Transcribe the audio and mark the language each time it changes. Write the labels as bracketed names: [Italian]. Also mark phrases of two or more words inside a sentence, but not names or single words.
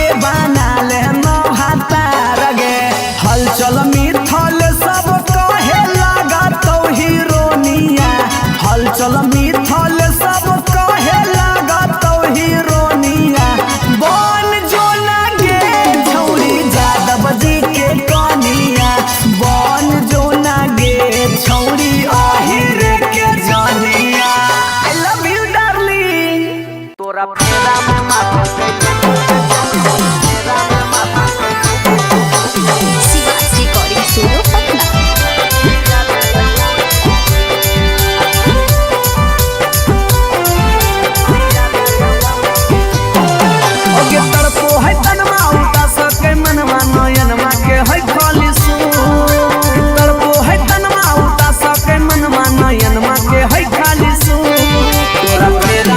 [Maithili] बना ले ना भातार गे हलचल मिथल सब कहे लगा तो हीरोनिया हलचल मिथल सब कहे लगा तो हीरोनिया बन जोना गे छौरी यादव जी के कनिया बन जोना गे छौरी आहिर के जनिया [English] I love you darling [Maithili] तोरा फेरा में माथा शिवाजी रिकॉर्डिंग स्टूडियो पटना। अगे तरपो है तनमा उता सके मनवा नयनमा के है खाली सु तरपो है तनमा उता सके मनवा नयनमा के है खाली सु तोरा फेरा